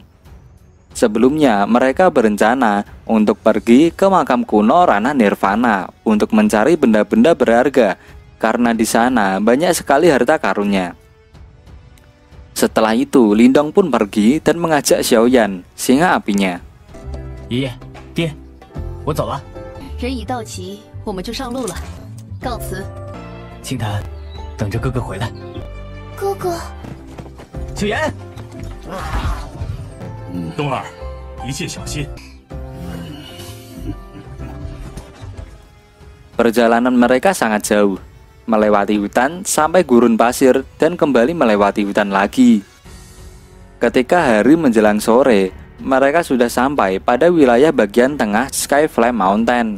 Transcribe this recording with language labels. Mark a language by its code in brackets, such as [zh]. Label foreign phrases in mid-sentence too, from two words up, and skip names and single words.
[id] Sebelumnya, mereka berencana untuk pergi ke makam kuno Ranah Nirvana untuk mencari benda-benda berharga, karena di sana banyak sekali harta karunnya. Setelah itu, Lindong pun pergi dan mengajak Xiaoyan, singa apinya. [zh] 爷爷，爹，我走了。人已到齐，我们就上路了，告辞。青檀，等着哥哥回来。哥哥，秋妍，冬儿，一切小心。 [id] Perjalanan mereka sangat jauh, melewati hutan sampai gurun pasir dan kembali melewati hutan lagi. Ketika hari menjelang sore, mereka sudah sampai pada wilayah bagian tengah Skyflame Mountain.